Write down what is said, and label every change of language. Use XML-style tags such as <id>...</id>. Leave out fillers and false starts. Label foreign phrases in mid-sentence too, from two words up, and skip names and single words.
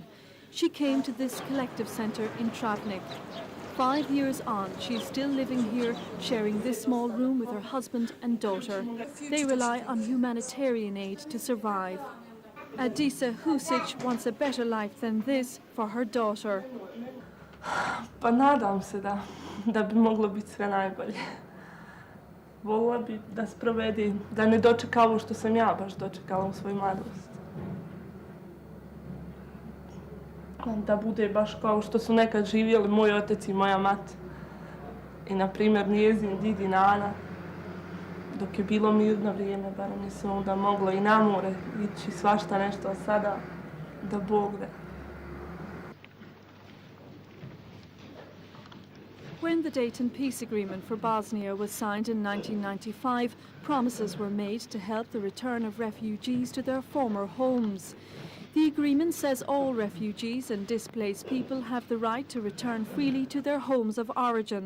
<en>She came to this collective centre in Travnik. 5 years on, she is still living here, sharing this small room with her husband and daughter. They rely on humanitarian aid to survive. Adisa Husic wants a better life than this for her daughter.</en> <bs>Pa nadam se da bi moglo biti sve najbolje. Volila bi da sprovedi, da ne dočeka ovo što sam ja baš dočekala u svoj mladosti. Da bude baš kao što su nekad živjeli moj otac i moja mati. I, na primjer, njezin didi Nana. Dok je bilo mirno vrijeme, barem je se onda moglo i na more ići svašta nešto, a sada da Bog da.</bs> <en>When the Dayton Peace Agreement for Bosnia was signed in 1995, promises were made to help the return of refugees to their former homes. The agreement says all refugees and displaced people have the right to return freely to their homes of origin.</en>